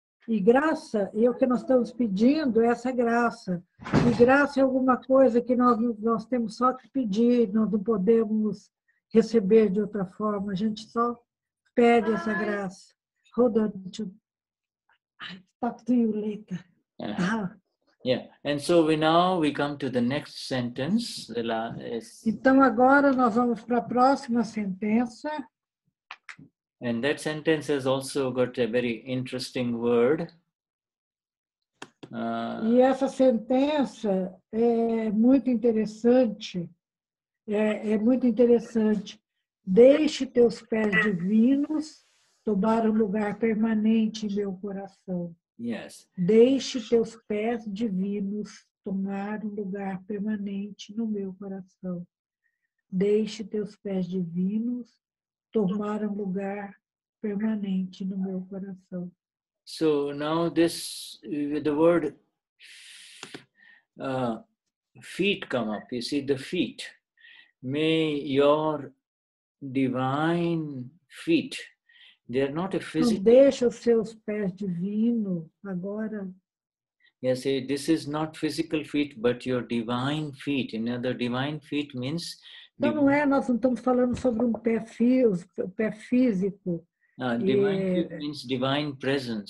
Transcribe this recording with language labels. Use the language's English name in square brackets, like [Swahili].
[Portuguese] E graça, e o que nós estamos pedindo é essa graça. E graça é alguma coisa que nós temos só que pedir, nós não podemos receber de outra forma, a gente só pede essa graça. [English] Hold on to talk to you later. Yeah, and so we come to the next sentence. [Portuguese] Então agora nós vamos para a próxima sentença. [English] And that sentence has also got a very interesting word. [Portuguese] E essa sentença é muito interessante. É muito interessante. Deixe teus pés divinos tomar um lugar permanente em meu coração. [English] Yes. [Portuguese] Deixe teus pés divinos tomar um lugar permanente no meu coração. Deixe teus pés divinos tomar um lugar permanente no meu coração. [English] So now the word feet come up. You see the feet. May your divine feet, they are not a physical... [Portuguese] Não deixa os seus pés divinos agora. [English] Yes, this is not physical feet, but your divine feet. Another divine feet means... [Portuguese] Então, nós não estamos falando sobre um pé físico. [English] Divine feet means divine presence.